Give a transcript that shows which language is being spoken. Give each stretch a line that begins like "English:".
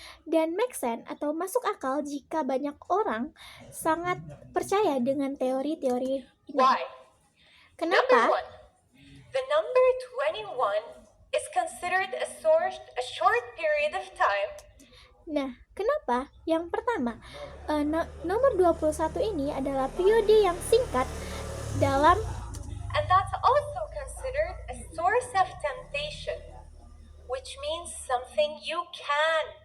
Indonesian: Dan
English: make sense
Indonesian: atau masuk akal jika banyak orang sangat percaya dengan teori-teori ini.
English: Why?
Indonesian: Kenapa?
English: Number 1, the number 21 is considered a short period of time.
Indonesian: Nah, kenapa? Yang pertama, nomor 21 ini adalah periode yang singkat dalam,
English: and that's also considered a source of temptation, which means something you can